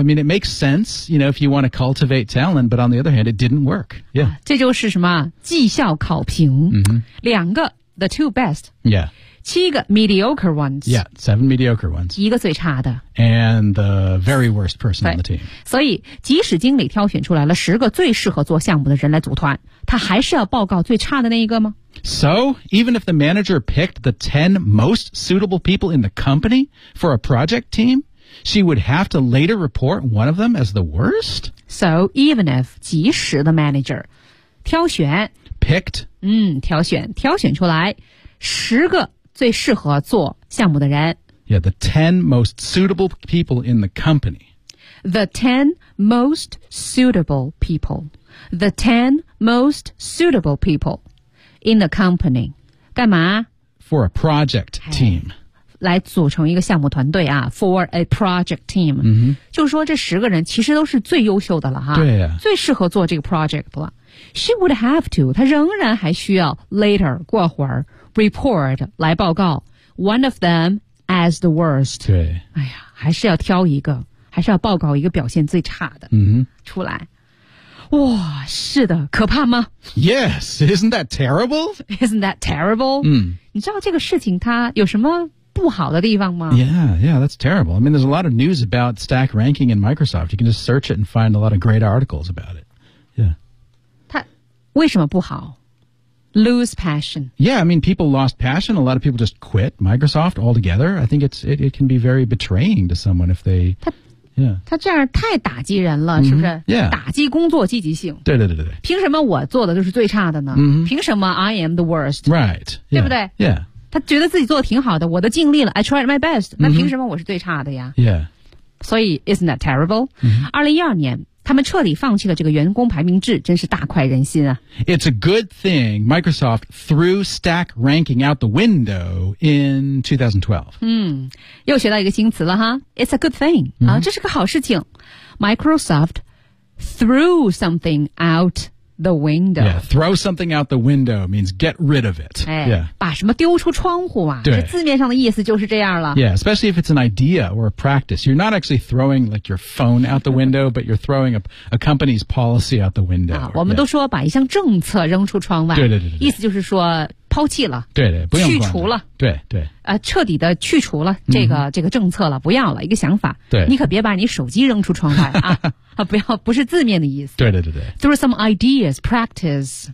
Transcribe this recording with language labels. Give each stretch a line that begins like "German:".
English: I mean, it makes sense, you know, if you want to cultivate talent, but on the other hand, it didn't work. Yeah.
Chinese: 这就是什么绩效考评、 mm-hmm.
English: 两个 the two best. Yeah. 七个 mediocre ones. Yeah, seven mediocre ones.
Chinese: 一个最差的。
English: And the very worst person on the team.
Chinese: 所以即使经理挑选出来了十个最适合做项目的人来组团他还是要报告最差的那一个吗
English: So, even if the manager picked the 10 most suitable people in the company for a project team, she would have to later report one of them as the worst? So, even if, 即使 the manager, 挑选 picked,
Chinese: 挑选挑选出来十个最适合做项目的人
English: Yeah, the 10 most suitable people in the company. The 10 most suitable people. The 10 most suitable people in the company.
Chinese: 干嘛
English: For a project team.
Chinese: 来组成一个项目团队啊
English: for a project team.、 Mm-hmm.
Chinese: 就是说这十个人其实都是最优秀的了哈对、啊、最适合做这个 project 了。
English: She would have to,
Chinese: 她仍然还需要 later, 过会儿 report, 来报告
English: one of them as the worst.
Chinese: 对。哎呀还是要挑一个还是要报告一个表现最差的、 mm-hmm. 出来。哇是的可怕吗
English: Yes, isn't that terrible? Isn't that terrible?、 Mm.
Chinese: 你知道这个事情它有什么不好的地方吗
English: Yeah, that's terrible. I mean, there's a lot of news about stack ranking in Microsoft. You can just search it and find a lot of great articles about it. Yeah.
Chinese: 他为什么不好
English: Lose passion. Yeah, I mean, people lost passion. A lot of people just quit Microsoft altogether. I think it can be very betraying to someone if they...
Chinese: 他这样太打击人了、mm-hmm. 是不是、 yeah. 打击工作积极性。对对对对。凭什么我做的就是最差的呢、 mm-hmm. 凭什么
English: I am the worst? Right.
Chinese: 对不对 Yeah. 他觉得自己做的挺好的我都尽力了
English: I tried my best、
Chinese: mm-hmm. 那凭什么我是最差的呀 Yeah
English: 所以 isn't that terrible、 mm-hmm.
Chinese: 2012年他们彻底放弃了这个员工排名制真是大快人心啊
English: It's a good thing Microsoft threw stack ranking out the window in 2012
Chinese: 又学到一个新词了哈
English: It's a good thing、 mm-hmm.
Chinese: 这是个好事情
English: Microsoft threw something outThe window. Yeah, throw something out the window means get rid of it.、哎、 yeah.
Chinese: 把什么丢出窗户啊对这字面上的意思就是这样了。
English: Yeah, especially if it's an idea or a practice. You're not actually throwing like your phone out the window, but you're throwing a company's policy out the window.、
Chinese: 啊、我们都说把一项政策扔出窗外。对对 对, 对。意思就是说抛弃了。对对不用管去除了。对对。彻底的去除了这个、 mm-hmm. 这个政策了不要了一个想法。对。你可别把你手机扔出窗外啊。不要不是字面的意思对对对对
English: Through some ideas, practice、